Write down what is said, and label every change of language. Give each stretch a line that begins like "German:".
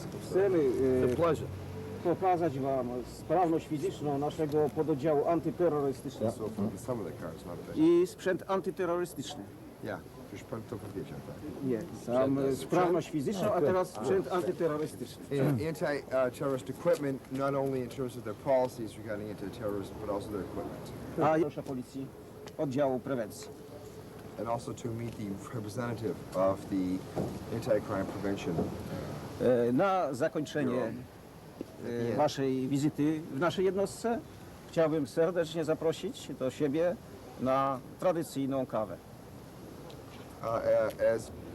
Polish: Chcemy pokazać wam sprawność fizyczną naszego pododdziału antyterrorystycznego i sprzęt antyterrorystyczny. Już pan to powiedział, tak? Nie, sam sprawność fizyczną, a teraz sprzęt antyterrorystyczny.
English: Anti-terrorist equipment, not only in terms of their policies regarding anti-terrorism, but also their equipment.
Polish: A proszę policji, oddziału prewencji.
English: And also to meet the representative of the anti-crime prevention.
Polish: Na zakończenie waszej wizyty w naszej jednostce chciałbym serdecznie zaprosić do siebie na tradycyjną kawę.
English: As